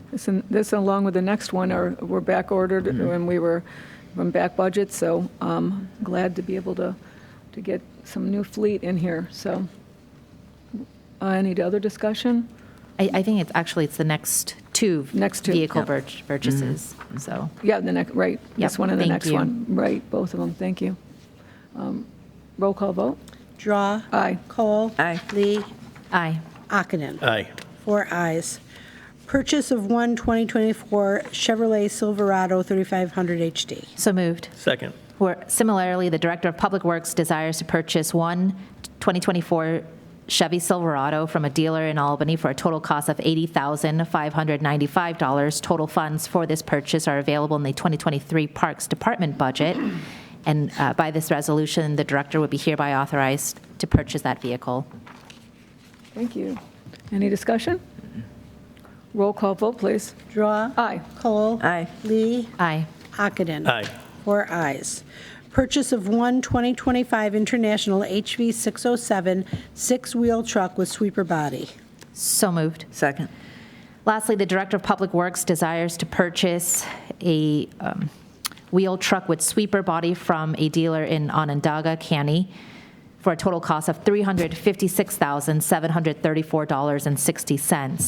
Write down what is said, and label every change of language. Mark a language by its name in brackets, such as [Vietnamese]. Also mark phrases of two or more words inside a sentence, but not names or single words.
[English] This along with the next one, we're back ordered and we were from back budget, so glad to be able to get some new fleet in here. So any other discussion? I think it's the next two vehicle yep. purchases. So yeah, the next right. Yep, This one and the thank next you. one. Right, both of them. Thank you. Roll call vote. Drawe. Aye. Kohl. Aye. Lee. Aye. Ockenden. Aye. 4 ayes. Purchase of one 2024 Chevrolet Silverado 3500 HD. So moved. Second. Where similarly, the Director of Public Works desires to purchase one 2024 Chevy Silverado from a dealer in Albany for a total cost of $80,595. Total funds for this purchase are available in the 2023 Parks Department budget. And by this resolution, the director would be hereby authorized to purchase that vehicle. Thank you. Any discussion? Roll call vote, please. Drawe. Aye. Kohl. Aye. Lee. Aye. Ockenden. Aye. 4 ayes. Purchase of one 2025 International HV 607 six-wheel truck with sweeper body. So moved. Second. Lastly, the Director of Public Works desires to purchase a wheel truck with sweeper body from a dealer in Onondaga County for a total cost of $356,734.60.